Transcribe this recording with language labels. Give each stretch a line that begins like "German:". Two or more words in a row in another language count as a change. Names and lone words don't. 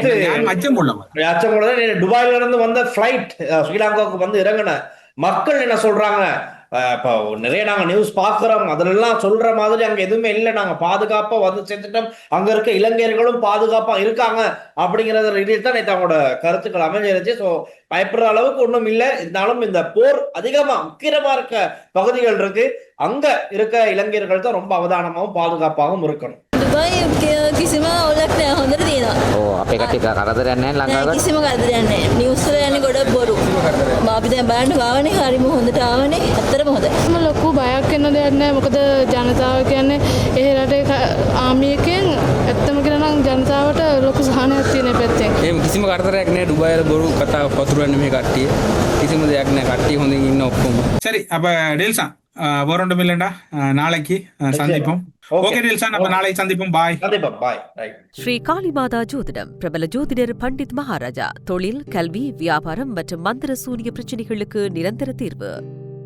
Tamil: துபாயில இருந்து வந்த பிளைட் ஸ்ரீலங்காவுக்கு வந்து இறங்கின மக்கள் என்ன சொல்றாங்க, இப்போ நிறைய நாங்க நியூஸ் பாக்குறோம், அதுல எல்லாம் சொல்ற மாதிரி அங்க எதுவுமே இல்லை, நாங்க பாதுகாப்பா வந்து சேர்த்துட்டோம், அங்க இருக்க இலங்கையர்களும் பாதுகாப்பா இருக்காங்க அப்படிங்கறத ரீதியில் தான் நேற்று அவங்களோட கருத்துக்கள் அமைஞ்சிருச்சு. ஸோ பயப்படுற அளவுக்கு ஒன்றும் இல்லை. இருந்தாலும் இந்த போர் அதிகமா உக்கிரமா இருக்க பகுதிகள் இருக்கு, அங்க இருக்க இலங்கையர்கள் தான் ரொம்ப அவதானமாகவும் பாதுகாப்பாகவும் இருக்கணும்.
Sinhala: කිසිම ඔලක් නෑ, හොඳට තියෙනවා. ඔව් අපේ කට්ටිය කරදරයක් නැහැ ලංකාවට. කිසිම කරදරයක් නෑ. නිවුස් වල යන්නේ ගොඩක් බොරු. අපි දැන් බලන්න ආවනේ, හරිම හොඳට ආවනේ. ඇත්තටම හොඳයි. ලොකු බයක් වෙන දෙයක් නෑ. මොකද ජනතාව කියන්නේ ඒ රටේ ආමි එකෙන් ඇත්තම කියලා නම් ජනතාවට ලොකු සහනයක් තියෙන පැත්තෙන්. එහෙම කිසිම කරදරයක් නෑ. ඩුබායි වල බොරු කතා පතුරවන්නේ මේ කට්ටිය. කිසිම දෙයක් නෑ. කට්ටිය හොඳින් ඉන්න ඔක්කොම.
Tamil: சரி, அப்ப டேல்சான் வேறொன்றும் இல்லைண்டா, நாளைக்கு சந்திப்போம். ஓகே டேல்சான், அப்ப நாளை சந்திப்போம். பாய். ஸ்ரீ காளிமாதா ஜோதிடம், பிரபல ஜோதிடர் பண்டித் மகாராஜா. தொழில், கல்வி, வியாபாரம் மற்றும் மந்திர சூனிய பிரச்சனைகளுக்கு நிரந்தர தீர்வு.